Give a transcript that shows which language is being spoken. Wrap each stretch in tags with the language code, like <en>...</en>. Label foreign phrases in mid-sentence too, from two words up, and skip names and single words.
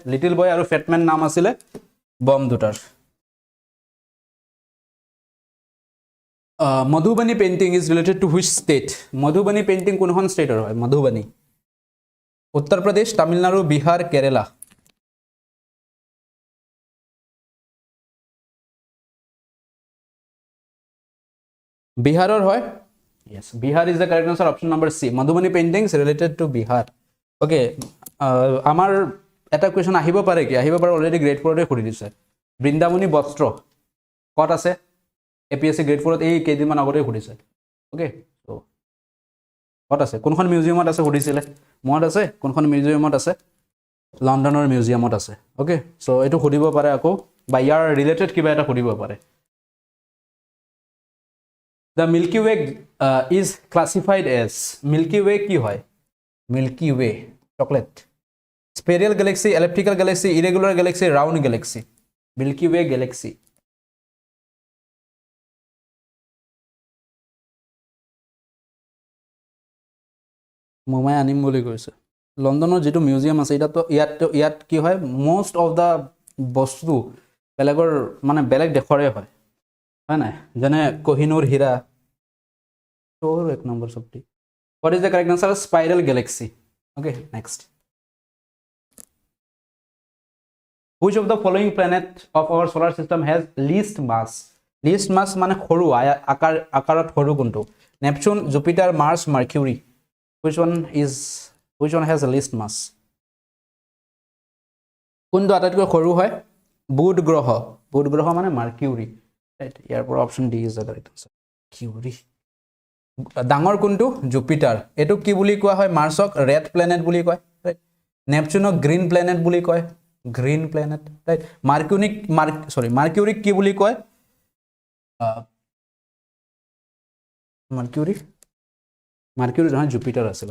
<as>লিটল বয় আৰু ফেটমেন নাম আছিলে বম্ব দুটাৰ।</as> <en>Madhubani painting is related to which state?</en> <as>মধুবানী পেইন্টিং কোনখন ষ্টেটৰ হয়? মধুবানী উত্তৰ প্ৰদেশ, তামিলনাডু, বিহাৰ, কেৰেলা। বিহাৰৰ হয়।</as> <en>Yes, Bihar is the correct answer. Option number C. Madhubani paintings related to Bihar.</en> <as>Okay, আমাৰ এটা কোৱেশ্চন আহিব পাৰে কি? আহিব পাৰে, অলৰেডি গ্ৰেড 4 তে কৰি দিছে। বৃন্দাবনী বস্ত্ৰ ক'ত আছে? APSC গ্ৰেড 4 ত এই কেইদিনমান আগতে সুধিছে।</as> <en>okay, so</en> <as>ক'ত আছে? কোনখন মিউজিয়ামত আছে সুধিছিলে? মনত আছে? কোনখন মিউজিয়ামত আছে? লণ্ডনৰ মিউজিয়ামত আছে।</as> <en>okay, so</en> <as>এইটো সুধিব পাৰে আকৌ, বা ইয়াৰ ৰিলেটেড কিবা এটা সুধিব পাৰে।</as> <en>The Milky Way is classified as, Milky Way</en> <as>কি হয়?</as> <en>Milky Way chocolate, spiral galaxy, elliptical galaxy, irregular galaxy, round galaxy. Milky Way galaxy.</en> <as>মোমাই আনিম বুলি কৈছে। লণ্ডনৰ যেটো মিউজিয়াম আছে এটা তো ইয়াত কি হয়?</as> <en>most of the</en> <as>বস্তু বেলেগৰ মানে বেলেগ দেশৰে হয়, হয় নাই? যেনে কোহিনুৰ হীৰা। তোৰ এক নম্বৰ সবটি।</as> <en>What is the correct answer? Spiral galaxy. Okay, next. Which of the following planet of our solar system has least mass? Least mass</en> <as>মানে সৰু, আকাৰত সৰু কোনটো?</as> <en>Neptune, Jupiter, Mars, Mercury. Which one has the least mass?</en> <as>কোনটো আটাইতকৈ সৰু হয়? বুধ গ্ৰহ। বুধ গ্ৰহ মানে Mercury. Right? ইয়াৰ পৰা</as> <en>option D is the correct answer. Mercury.</en> <as>ডাঙৰ কোনটো? জুপিটাৰ। এটো কি বুলি কোৱা হয়? মাৰ্চক</as> <en>red planet</en> <as>বুলি কয়, ৰাইট? নেপচুনক</as> <en>green planet</en> <as>বুলি কয়,</as> <en>green planet,</en> <as>ৰাইট? মাৰ্কিউৰিক কি বুলি কয়? মাৰ্কিউৰি নহয়, জুপিটাৰ আছিল।</as>